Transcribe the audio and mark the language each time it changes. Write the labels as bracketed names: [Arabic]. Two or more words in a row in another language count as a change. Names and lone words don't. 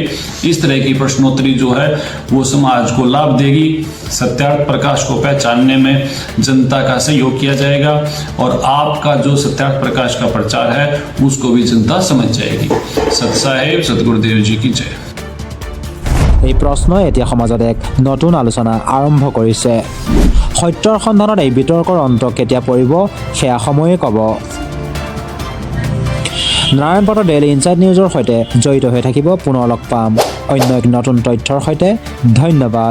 [Hindi] इस तरह की प्रश्नोत्तरी जो है वो समाज को लाभ देगी, सत्यार्थ प्रकाश को पहचानने में जनता का सहयोग किया जाएगा, और आपका जो सत्यार्थ प्रकाश का प्रचार है उसको भी जनता समझ जाएगी। सत साहेब सतगुरुदेव जी की जय। [Assamese] এই প্ৰশ্নই এতিয়া সমাজত এক নতুন আলোচনা আৰম্ভ কৰিছে। সত্যৰ সন্ধানত এই বিতৰ্কৰ অন্ত কেতিয়া পৰিব সেয়া সময়ে ক'ব। নাৰায়ণ পাটৰ ডেইলী ইনচাইড নিউজৰ সৈতে জড়িত হৈ থাকিব। পুনৰ লগ পাম অন্য এক নতুন তথ্যৰ সৈতে।